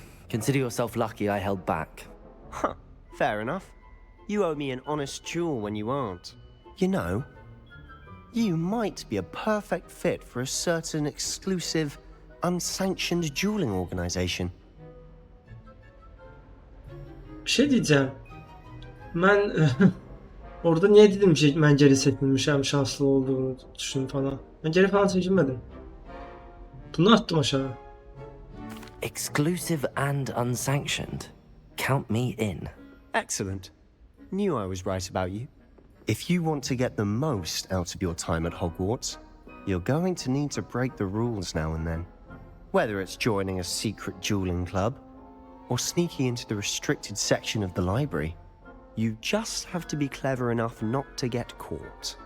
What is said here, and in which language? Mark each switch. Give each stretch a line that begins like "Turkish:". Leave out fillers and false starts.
English: Consider yourself lucky I held back. Huh, fair enough. You owe me an honest duel when you aren't. You know, you might be a perfect fit for a certain exclusive, unsanctioned dueling organization.
Turkish: Bir şey diyeceğim.
Azerbaijani: Mən orada niye dedim ki mən geri çəkilmişəm, şanslı olduğunu düşündüm falan. Mən geri falan çəkilmədim. Bunu attım aşağı.
English: Exclusive and unsanctioned. Count me in. Excellent. Knew I was right about you. If you want to get the most out of your time at Hogwarts, you're going to need to break the rules now and then. Whether it's joining a secret dueling club, or sneaking into the restricted section of the library, you just have to be clever enough not to get caught.